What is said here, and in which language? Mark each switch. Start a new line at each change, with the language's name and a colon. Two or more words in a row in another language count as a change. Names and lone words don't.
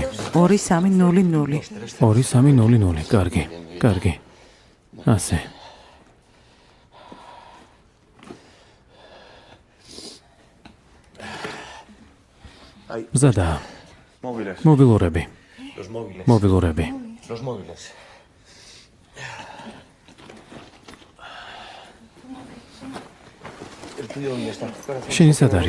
Georgian: 2300. 2300. კარგი. კარგი. ასე. ზადა. Móviles. მობილურები.
Spanish: Los móviles.
Georgian: მობილურები.
Spanish: Los móviles. El tuyo dónde está?
Georgian: შენი სად არის?